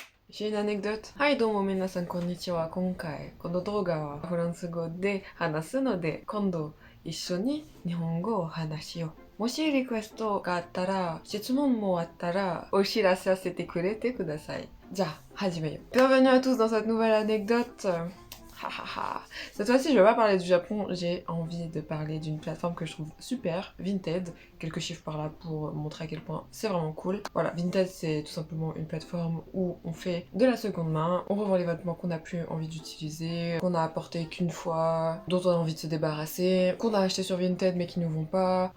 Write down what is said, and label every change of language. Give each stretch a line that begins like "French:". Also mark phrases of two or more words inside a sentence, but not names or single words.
French: J'ai une anecdote.
Japanese: Hi, どうも皆さんこんにちは。今回この動画はフランス語で話すので、今度一緒に日本語を話しよう。もしリクエストがあったら、質問もあったら、お知らせさせてくれてください。じゃあ、始めよう。
French: Bienvenue à tous dans cette nouvelle anecdote. Cette fois-ci, je vais pas parler du Japon, j'ai envie de parler d'une plateforme que je trouve super, Vinted. Quelques chiffres par là pour montrer à quel point c'est vraiment cool. Voilà, Vinted, c'est tout simplement une plateforme où on fait de la seconde main, on revend les vêtements qu'on n'a plus envie d'utiliser, qu'on a apporté qu'une fois, dont on a envie de se débarrasser, qu'on a acheté sur Vinted mais qui ne vont pas.